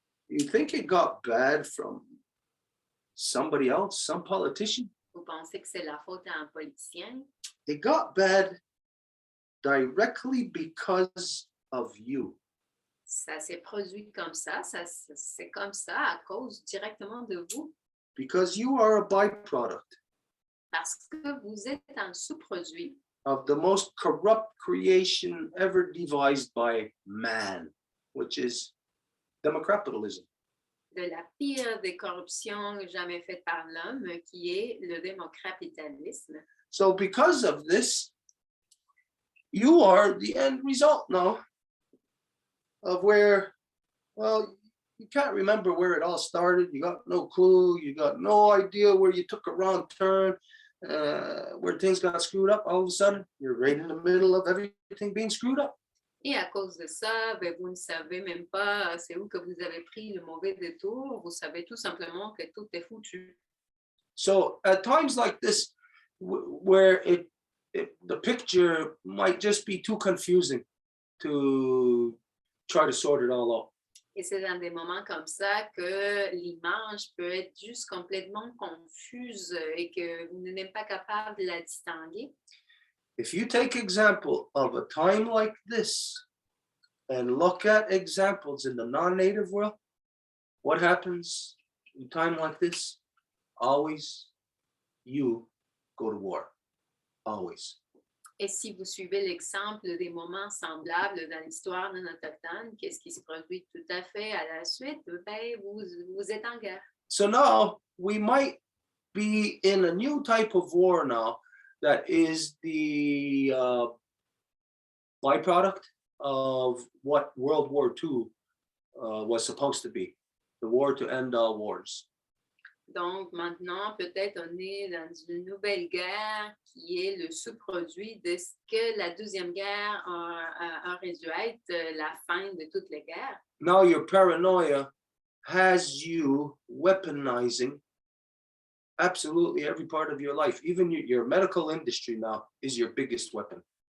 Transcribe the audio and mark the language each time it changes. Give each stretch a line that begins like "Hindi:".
English: You think it got bad from somebody else, some politician?
French: Vous pensez que c'est la faute à un politicien?
English: It got bad directly because of you.
French: Ça s'est produit comme ça, c'est comme ça à cause directement de vous,
English: Because you are a byproduct
French: parce que vous êtes un sous-produit
English: of the most corrupt creation ever devised by man, which is democapitalism.
French: de la pire des corruptions jamais faite par l'homme, qui est le démocapitalisme.
English: So because of this, you are the end result now of where, well, you can't remember where it all started. You got no clue. You got no idea where you took a wrong turn, where things got screwed up. All of a sudden, you're right in the middle of everything being screwed up.
French: Et à cause de ça, ben, vous ne savez même pas c'est où que vous avez pris le mauvais détour. Vous savez tout simplement que tout est foutu.
English: So at times like this, where the picture might just be too confusing to try to sort it all out.
French: Et c'est dans des moments comme ça que l'image peut être juste complètement confuse et que vous n'êtes même pas capable de la distinguer.
English: If you take example of a time like this and look at examples in the non-native world, what happens in a time like this? Always you go to war. Always.
French: Et si vous suivez l'exemple des moments semblables dans l'histoire non autochtone, qu'est-ce qui se produit tout à fait à la suite? Ben, vous êtes en guerre.
English: So now we might be in a new type of war now that is the byproduct of what World War II was supposed to be, the war to end all wars.
French: Donc maintenant, peut-être on est dans une nouvelle guerre qui est le sous-produit de ce que la Deuxième Guerre aurait dû être la fin de toutes les guerres.
English: Now your paranoia has you weaponizing absolutely every part of your life. Even your medical industry now is your biggest weapon.